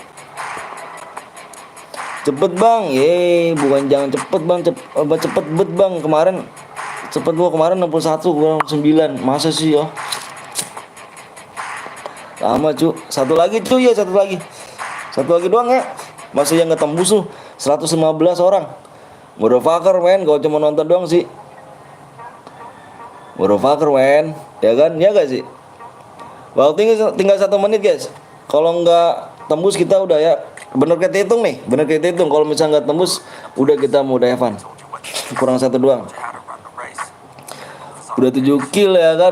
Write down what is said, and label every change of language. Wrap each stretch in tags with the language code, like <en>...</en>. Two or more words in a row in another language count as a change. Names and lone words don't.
<id>Cepet bang, bukan jangan cepet bang, cepet bet bang. Kemarin 61, gua 9. Masa sih ya? Lama cu. Satu lagi doang ya. Masa yang nggak tembus tuh 115 orang.</id> <en>Motherfucker men,</en> <id>kalau cuma nonton doang sih.</id> <en>Motherfucker men,</en> <id>ya kan? Ya gak sih? Waktu tinggal 1 menit guys. Kalau nggak tembus kita udah ya. Bener kita hitung nih. Kalau misalnya nggak tembus, udah kita mau Evan. Kurang 1 doang. Udah 7 kill ya kan.</id>